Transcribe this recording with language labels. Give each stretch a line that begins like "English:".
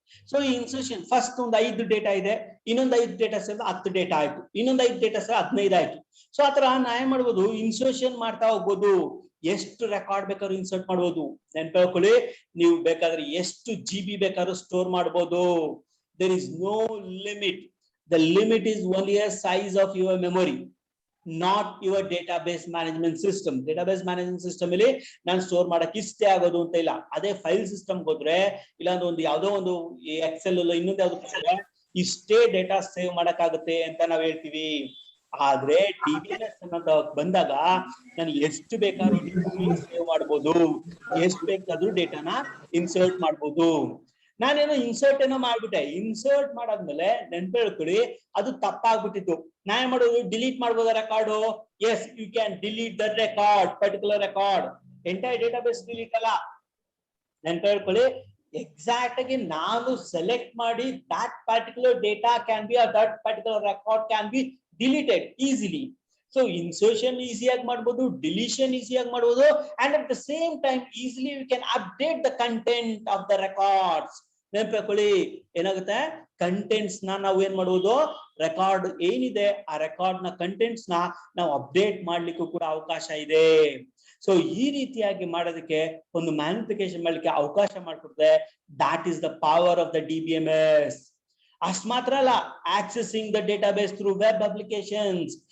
Kannada: So ಈ insertion first ಒಂದು 5 data ಇದೆ, ಇನ್ನೊಂದು 5 ಡೇಟಾ ಸೇರಿದ್ರೆ 10 ಡೇಟಾ ಆಯ್ತು, ಇನ್ನೊಂದು 5 ಡೇಟಾ ಸೇರಿದ್ರೆ 15 ಆಯ್ತು. ಸೊ ಆತರ ನಾ ಏನ್ ಮಾಡ್ಬೋದು, ಇನ್ಸರ್ಷನ್ ಮಾಡ್ತಾ ಹೋಗ್ಬೋದು. ಎಷ್ಟು ರೆಕಾರ್ಡ್ ಬೇಕಾದ್ರೂ ಇನ್ಸರ್ಟ್ ಮಾಡ್ಬೋದು. ನೆನ್ಪಿಟ್ಕೊಳ್ಳಿ, ನೀವು ಬೇಕಾದ್ರೆ ಎಷ್ಟು GB ಬೇಕಾದ್ರೂ ಸ್ಟೋರ್ ಮಾಡ್ಬೋದು.
English: There is no limit. The limit is only a size of your memory, not your database management system.
Kannada: database management system ಅಲ್ಲಿ ನಾನು ಸ್ಟೋರ್ ಮಾಡಕ್ಕೆ ಇಷ್ಟೇ ಆಗೋದು ಅಂತ ಇಲ್ಲ. ಅದೇ ಫೈಲ್ ಸಿಸ್ಟಮ್ ಹೋದ್ರೆ, ಇಲ್ಲಾಂದ್ರೆ ಒಂದು ಯಾವ್ದೋ ಒಂದು ಎಕ್ಸೆಲ್ ಅಲ್ಲ ಇನ್ನೊಂದು ಯಾವ್ದು ಇಷ್ಟೇ ಡೇಟಾ ಸೇವ್ ಮಾಡಕ್ಕಾಗುತ್ತೆ ಅಂತ ನಾವ್ ಹೇಳ್ತೀವಿ. ಆದ್ರೆ DBMS ಅನ್ನೋದು ಬಂದಾಗ ನಾನು ಎಷ್ಟು ಬೇಕಾದ್ರೂ ಸೇವ್ ಮಾಡ್ಬೋದು, ಎಷ್ಟು ಬೇಕಾದ್ರೂ ಡೇಟಾನ ಇನ್ಸರ್ಟ್ ಮಾಡ್ಬೋದು. ನಾನೇನೋ ಇನ್ಸರ್ಟ್ ಏನೋ ಮಾಡ್ಬಿಟ್ಟೆ, ಇನ್ಸರ್ಟ್ ಮಾಡಾದ್ಮೇಲೆ ನೆನ್ಪಿಟ್ಕೊಳ್ಳಿ ಅದು ತಪ್ಪಾಗ್ಬಿಟ್ಟಿತ್ತು. ನಾ ಏನ್ ಮಾಡೋದು, ಡಿಲೀಟ್ ಮಾಡ್ಬೋದ record?
English: Yes, you can delete the record, particular record.
Kannada: Entire database delete ಅಲ್ಲ. ನೆನ್ಪಿಟ್ಕೊಳ್ಳಿ, ಎಕ್ಸಾಕ್ಟ್ ಆಗಿ ನಾನು ಸೆಲೆಕ್ಟ್ ಮಾಡಿ
English: that particular data can be, or that particular record can be deleted easily. So insertion
Kannada: ಈಸಿಯಾಗಿ ಮಾಡ್ಬೋದು, ಡಿಲೀಷನ್ ಈಸಿಯಾಗಿ ಮಾಡ್ಬೋದು,
English: and at the same time easily we can update the content of the records.
Kannada: ನೆನಪಿಟ್ಕೊಳ್ಳಿ, ಏನಾಗುತ್ತೆ, contents ನಾವು ಏನ್ ಮಾಡುವುದು, record ಏನಿದೆ ಆ ರೆಕಾರ್ಡ್ ನ ಕಂಟೆಂಟ್ಸ್ ನಾವು ಅಪ್ಡೇಟ್ ಮಾಡ್ಲಿಕ್ಕೂ ಕೂಡ ಅವಕಾಶ ಇದೆ. ಸೊ ಈ ರೀತಿಯಾಗಿ ಮಾಡೋದಕ್ಕೆ ಒಂದು ಮ್ಯಾನಿಫಿಕೇಶನ್ ಮಾಡ್ಲಿಕ್ಕೆ ಅವಕಾಶ ಮಾಡ್ಕೊಡ್ತದೆ.
English: That is the power of the DBMS.
Kannada: ಅಷ್ಟ್ ಮಾತ್ರ ಅಲ್ಲ,
English: Accessing the database through web applications.